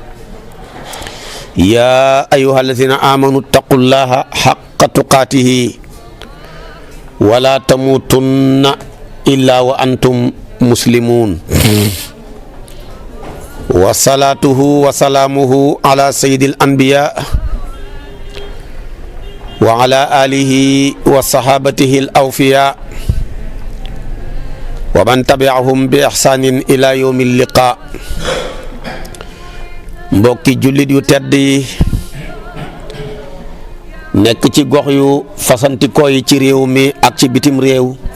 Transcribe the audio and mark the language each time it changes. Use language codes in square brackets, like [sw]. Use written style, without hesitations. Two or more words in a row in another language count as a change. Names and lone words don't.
[ar] يا أيها الذين آمنوا اتقوا الله حق تقاته ولا تموتن إلا وأنتم مسلمون وصلاته وسلامه على سيد الأنبياء وعلى آله وصحابته الأوفياء ومن تبعهم بإحسان إلى يوم اللقاء. [wo] Mbokki jullit yu tedd yi nekk ci gox yu fasantikoo yi ci réew mi ak ci bitim réew